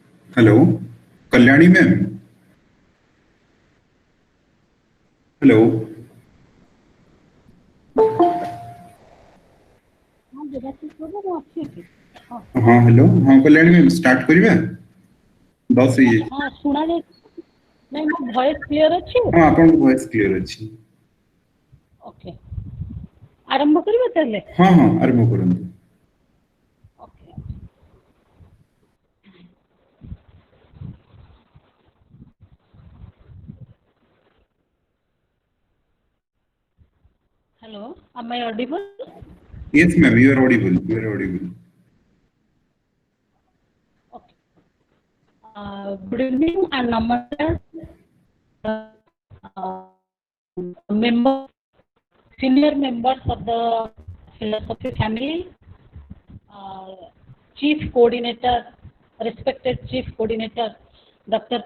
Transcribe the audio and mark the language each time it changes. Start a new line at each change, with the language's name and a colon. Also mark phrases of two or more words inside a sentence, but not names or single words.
English: Hello Kalyani ma'am. Hello.
Odia: हाँ देवाशीष बाबू ମୁଁ ଅଛି ଏଠି। ହଁ ହଁ ହେଲୋ ହଁ କଲ୍ୟାଣୀ ମ୍ୟାମ ଷ୍ଟାର୍ଟ କରିବା 10 ହଁ ये। ହଁ ଶୁଣାଯାଉଛି ନାଇଁ ମୋ ଭଏସ୍ କ୍ଲିୟର ଅଛି? ହଁ ଆପଣ ଭଏସ୍ କ୍ଲିୟର ଅଛି। ଓକେ ଆରମ୍ଭ କରିବା ତାହେଲେ। ହଁ ହଁ ଆରମ୍ଭ କରନ୍ତୁ।
English: Okay hello am I audible? Yes ma'am, you are audible. You are audible. Okay. Good evening and namaskar. Member, senior members of the philosophy family, uh, chief coordinator, respected chief coordinator, Dr.